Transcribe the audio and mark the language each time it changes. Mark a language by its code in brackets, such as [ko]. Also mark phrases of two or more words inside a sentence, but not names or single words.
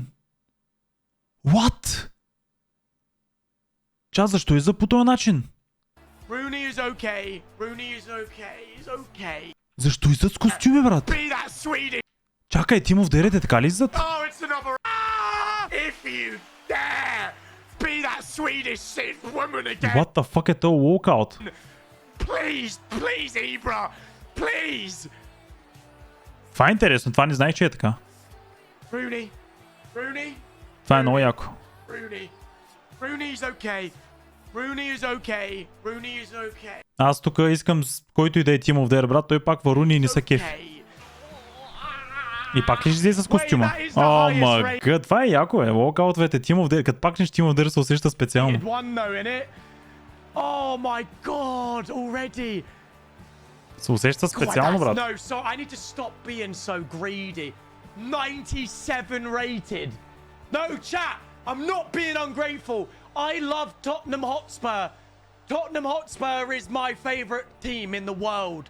[en] What? [bg] Чат, защо изда по този начин? Защо издат с костюми, брат? Чакай, [en] Team of the Year, [bg] така ли издат? [en] If you dare be that Swedish Sith woman again, What the fuck [bg] е то [en] walkout? please, please, Ibra, please. [bg] Това е интересно, това не знаех, че е така. [en] Rooney, Rooney, [bg] Това е много яко. [en] Rooney. Rooney's okay. Rooney is okay. Rooney is okay. [bg] Аз тук искам който и да е [en] Team of the Year, [bg] брат, той пак Варуни и не са кеф. [en] Okay. [bg] И пак ли ще взе с костюма? О, мага, това е яко, е. [en] Walkout-вете, Team of the Year. [bg] Като пакнеш [en] Team of the Year [bg] се усеща специално. [en] One though, innit? Oh my god, already. [bg] Се усеща специално, брат. [en] No, so I need to stop being so greedy. 97 rated. No, chat, I'm not being ungrateful. I love Tottenham Hotspur. Tottenham Hotspur is my favorite team in the world.